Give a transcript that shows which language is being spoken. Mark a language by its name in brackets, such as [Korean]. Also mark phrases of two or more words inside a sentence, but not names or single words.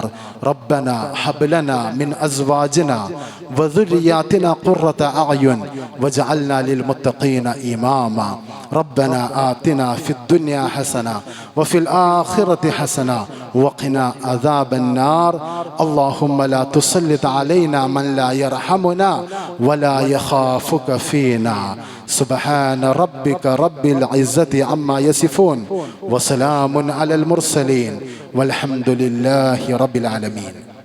[Arabic] ربنا هب لنا من أزواجنا وذرياتنا قرة أعين واجعلنا للمتقين إماما. ربنا آتنا في الدنيا حسنة وفي الآخرة حسنة وقنا عذاب النار. اللهم لا تسلط علينا من لا يرحمنا ولا يخافك فينا. سبحان ربك رب العزة عما يصفون وسلام على المرسلين والحمد لله رب العالمين.